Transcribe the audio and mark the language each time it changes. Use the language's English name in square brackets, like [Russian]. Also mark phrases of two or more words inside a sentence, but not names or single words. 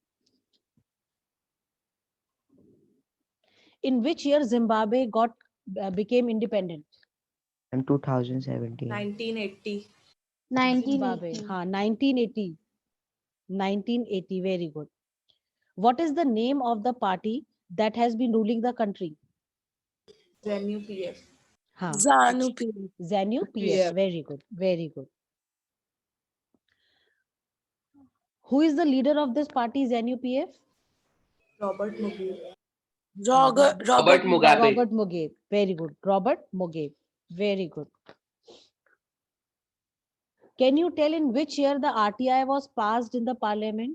[English] In which year Zimbabwe became independent? In 2017. 1980. 1980. 1980. 1980. Very good. What is the name of the party that has been ruling the country? ZANU-PF. ZANU-PF. ZANU-PF. Very good. Very good. Who is the leader of this party, ZANU-PF? Robert Mugabe. Robert Mugabe. Robert Mugabe. Very good. Robert Mugabe. Very good. Can you tell in which year the RTI was passed in the parliament?